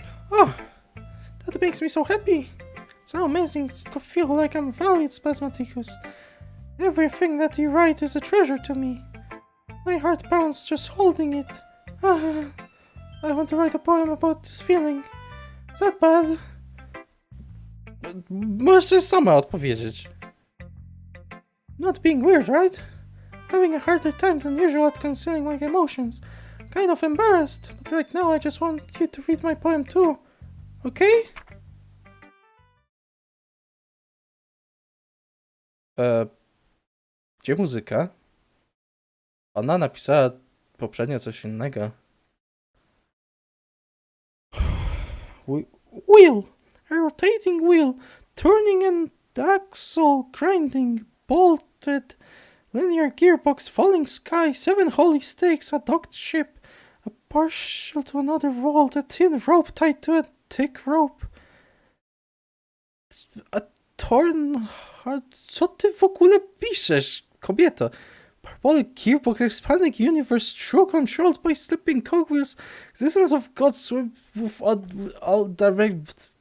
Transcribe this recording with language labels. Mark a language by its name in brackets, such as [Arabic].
[English] Oh, that makes me so happy. It's so amazing to feel like I'm valued, Spasmaticus. Everything that you write is a treasure to me. My heart pounds just holding it. I want to write a poem about this feeling. Is that bad? [Polish] Możesz sobie sama odpowiedzieć. [English] Not being weird, right? Having a harder time than usual at concealing my emotions. Kind of embarrassed, but right now I just want you to read my poem too. Okay? [Polish] Gdzie muzyka? Ona napisała poprzednio coś innego. [English] Wheel! A rotating wheel, turning and axle grinding, bolted, linear gearbox, falling sky, 7 holy stakes, a docked ship, a partial to another vault, a thin rope tied to a thick rope. A torn... [Polish] Co ty w ogóle piszesz, kobieto? [English] Parabolic gearbox, expanding universe, true controlled by slipping cogwheels, existence of God swim with all direct...